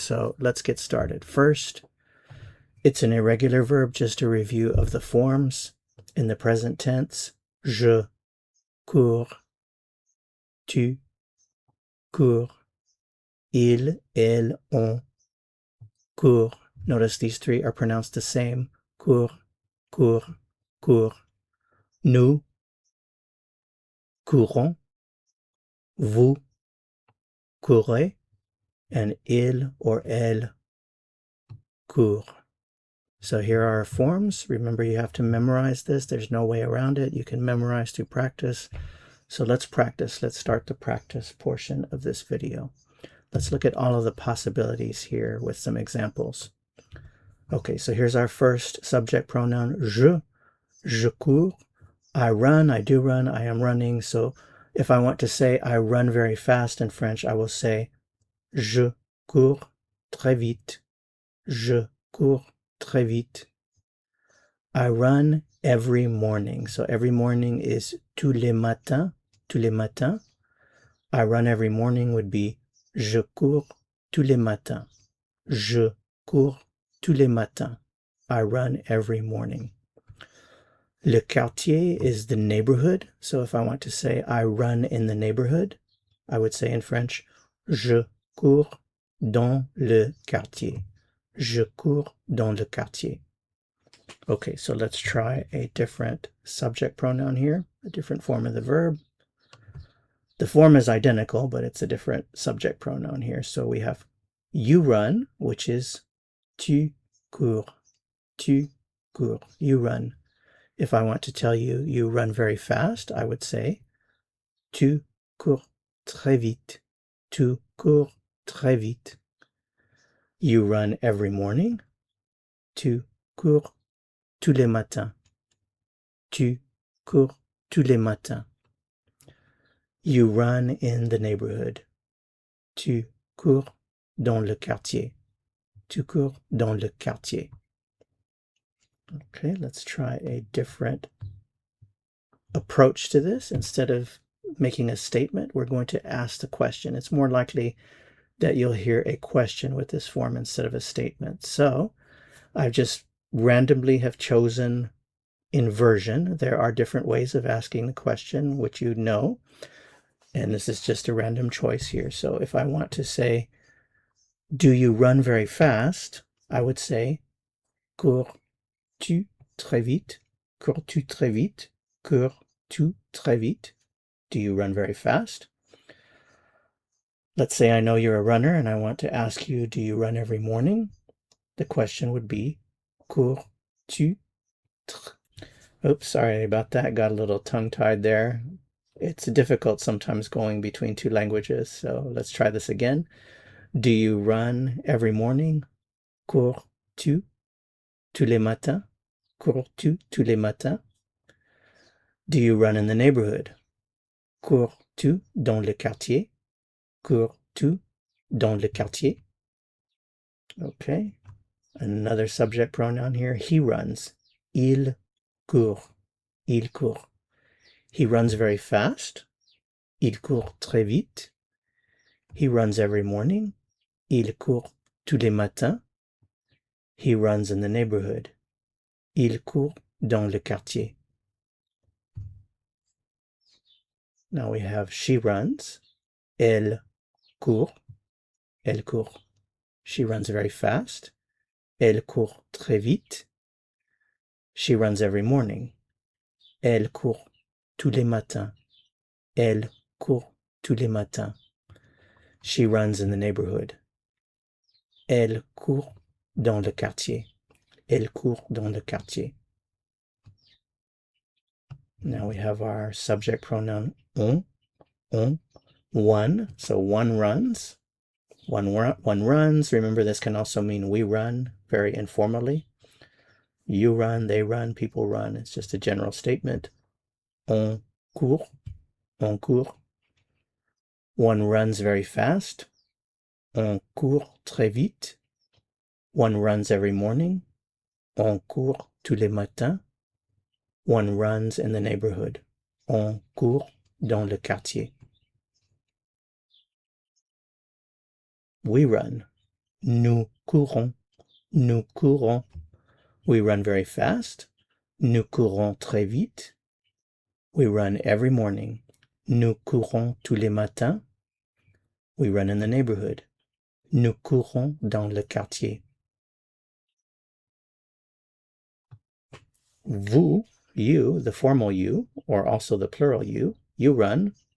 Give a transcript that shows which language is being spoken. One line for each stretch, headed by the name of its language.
English: So let's get started. First, it's an irregular verb, just a review of the forms. In the present tense,
French: je cours, tu cours, il, elle, on court.
English: Notice these three are pronounced the same.
French: Cours, cours, cours. Nous courons, vous courez, and il or elle court.
English: So here are our forms. Remember, you have to memorize this. There's no way around it. You can memorize through practice. So let's practice. Let's start the practice portion of this video. Let's look at all of the possibilities here with some examples. Okay, so here's our first subject pronoun,
French: je cours.
English: I run, I do run, I am running. So if I want to say I run very fast in French, I will say
French: je cours très vite. Je cours très vite.
English: I run every morning. So every morning is
French: tous les matins. Tous les matins.
English: I run every morning would be
French: je cours tous les matins. Je cours tous les matins.
English: I run every morning. Le quartier is the neighborhood. So if I want to say I run in the neighborhood, I would say in French,
French: je cours dans le quartier. Je cours dans le quartier.
English: Okay, so let's try a different subject pronoun here, a different form of the verb. The form is identical, but it's a different subject pronoun here. So we have you run, which is
French: tu cours. Tu cours.
English: You run. If I want to tell you you run very fast, I would say
French: tu cours très vite. Tu cours très vite.
English: You run every morning.
French: Tu cours tous les matins. Tu cours tous les matins.
English: You run in the neighborhood.
French: Tu cours dans le quartier. Tu cours dans le quartier.
English: Okay, let's try a different approach to this. Instead of making a statement, we're going to ask the question. It's more likely that you'll hear a question with this form instead of a statement. So I've just randomly have chosen inversion. There are different ways of asking the question, which you know, and this is just a random choice here. So if I want to say, do you run very fast? I would say,
French: cours-tu très vite? Cours-tu très vite? Cours-tu très vite?
English: Do you run very fast? Let's say I know you're a runner and I want to ask you, do you run every morning? The question would be,
French: cours-tu très...
English: Oops, sorry about that. Got a little tongue-tied there. It's difficult sometimes going between two languages, so let's try this again. Do you run every morning?
French: Cours-tu tous les matins? Cours-tu tous les matins?
English: Do you run in the neighborhood?
French: Cours-tu dans le quartier? Cours-tu dans le quartier?
English: Okay. Another subject pronoun here. He runs.
French: Il court. Il court.
English: He runs very fast.
French: Il court très vite.
English: He runs every morning.
French: Il court tous les matins.
English: He runs in the neighborhood.
French: Il court dans le quartier.
English: Now we have she runs.
French: Elle court. Elle court.
English: She runs very fast.
French: Elle court très vite.
English: She runs every morning.
French: Elle court tous les matins. Elle court tous les matins.
English: She runs in the neighborhood.
French: Elle court dans le quartier. Elle court dans le quartier.
English: Now we have our subject pronoun on. On. One. So one runs. One runs. Remember, this can also mean we run, very informally. You run, they run, people run. It's just a general statement.
French: On court. On court.
English: One runs very fast.
French: On court très vite.
English: One runs every morning.
French: On court tous les matins.
English: One runs in the neighborhood.
French: On court dans le quartier.
English: We run.
French: Nous courons. Nous courons.
English: We run very fast.
French: Nous courons très vite.
English: We run every morning.
French: Nous courons tous les matins.
English: We run in the neighborhood.
French: Nous courons dans le quartier.
English: Vous, you, the formal you, or also the plural you run.